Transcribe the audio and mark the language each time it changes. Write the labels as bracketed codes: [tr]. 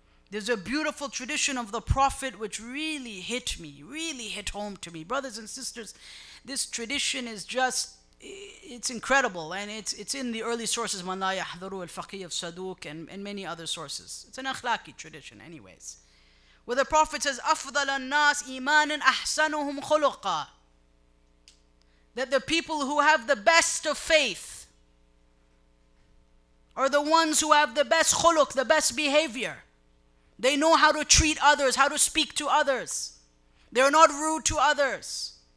[en] There's a beautiful tradition of the Prophet which really hit me, really hit home to me. Brothers and sisters, this tradition is just, it's incredible, and it's in the early sources, مَنْ لَا يَحْضَرُ الْفَقِيهِ of Saduq and many other sources. It's an akhlaqi tradition anyways. Where the Prophet says, [ar] أَفْضَلَ النَّاسِ إِيمَانًا أَحْسَنُهُمْ خُلُقًا. [en] That the people who have the best of faith are the ones who have the best khuluq, the best behavior. They know how to treat others, how to speak to others. They're not rude to others.